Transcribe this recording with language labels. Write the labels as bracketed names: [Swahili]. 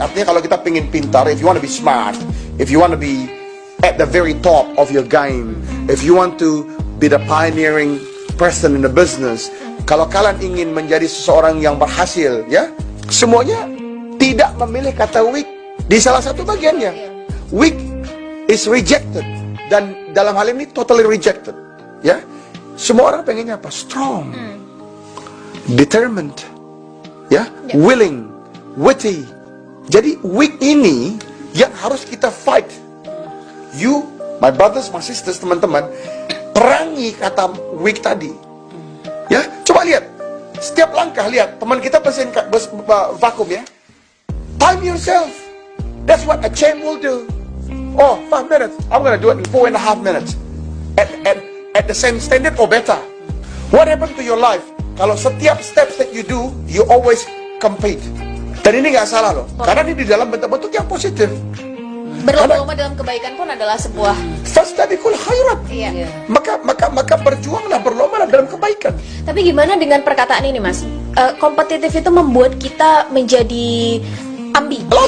[Indonesian] Artinya kalau kita pengen pintar, [English] if you want to be smart, if you want to be at the very top of your game, if you want to be the pioneering person in the business, [Indonesian] kalau kalian ingin menjadi seseorang yang berhasil, ya, semuanya tidak memilih kata weak di salah satu bagiannya. [English] Weak is rejected, [Indonesian] dan dalam hal ini [English] totally rejected, [Indonesian] ya. Semua orang pengennya apa? [English] Strong, determined, ya, willing, witty. [Indonesian] Jadi weak ini yang harus kita fight. [English] You, my brothers, my sisters, [Indonesian] teman-teman, perangi kata weak tadi. Ya, coba lihat. Setiap langkah lihat, teman kita bersin vakum ya. [English] Time yourself. That's what a champ will do. Oh, 5 minutes. I'm gonna do it in 4.5 minutes. At the same standard or better. What happened to your life? [Indonesian] Kalau [English] setiap steps that you do, you always compete. [Indonesian] Dan ini nggak salah loh, karena ini di dalam bentuk-bentuk yang positif. Berlomba-lomba dalam kebaikan pun adalah sebuah [Arabic] fastabiqul khairat. [Indonesian] Iya. Maka berjuanglah, berlomba dalam kebaikan. Tapi gimana dengan perkataan ini, Mas? Kompetitif itu membuat kita menjadi ambi.